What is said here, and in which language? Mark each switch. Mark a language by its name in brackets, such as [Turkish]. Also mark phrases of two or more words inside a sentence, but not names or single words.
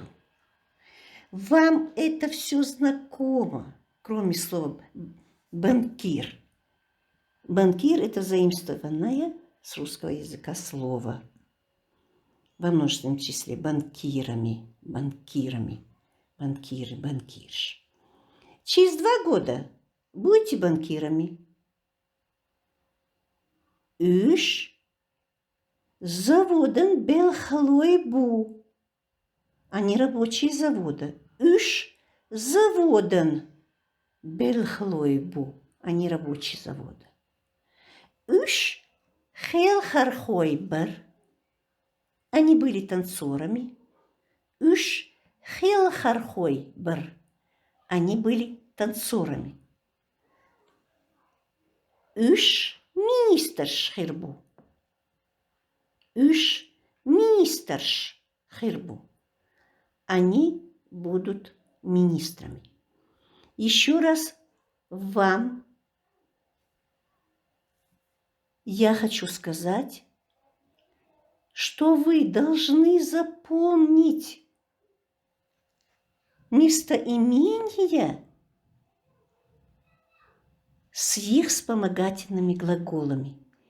[Russian] Вам это все знакомо, кроме слова банкир. Банкир – это заимствованное с русского языка слово. Во множественном числе банкирами, банкирами, банкиры, банкирш. Через 2 года будете банкирами. [Chechen] Үш заводен белхалойбу. [Russian] Они рабочие завода. [Chechen] Үш заводен белхлойбу. [Russian] Они рабочие завода. [Chechen] Үш хелхархойбер. [Russian] Они были танцорами. [Chechen] Үш хелхархойбер. [Russian] Они были танцорами. [Chechen] Үш министерш хирбу. Үш министерш хирбу. [Russian] Они будут министрами. Еще раз вам я хочу сказать, что вы должны запомнить местоимения с их вспомогательными глаголами.